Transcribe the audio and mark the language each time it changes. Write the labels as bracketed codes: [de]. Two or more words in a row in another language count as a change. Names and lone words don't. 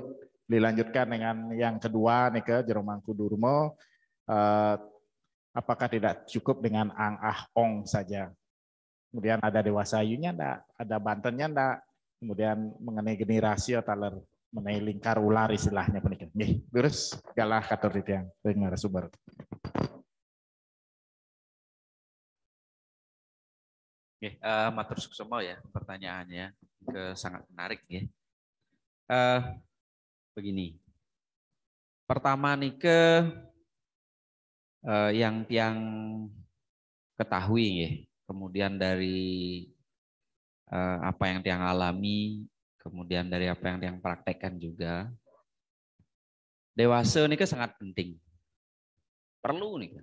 [id] Dilanjutkan dengan yang kedua nike Jero Mangku Durmo. Apakah tidak cukup dengan ang ah ong saja? Kemudian ada Dewasa Ayunya enggak, ada Bantennya enggak. Kemudian mengenai generasi taler mengenai lingkar ular istilahnya punika. [ban] Nggih, terus galah katur titiang [id] dengan narasumber. Oke, [ban] matur suksema [id] ya pertanyaannya, sangat menarik ya. Begini, pertama nih yang tiang ketahui ya, kemudian dari apa yang tiang alami, kemudian dari apa yang tiang praktekkan juga, dewasa nih sangat penting, perlu nih kan.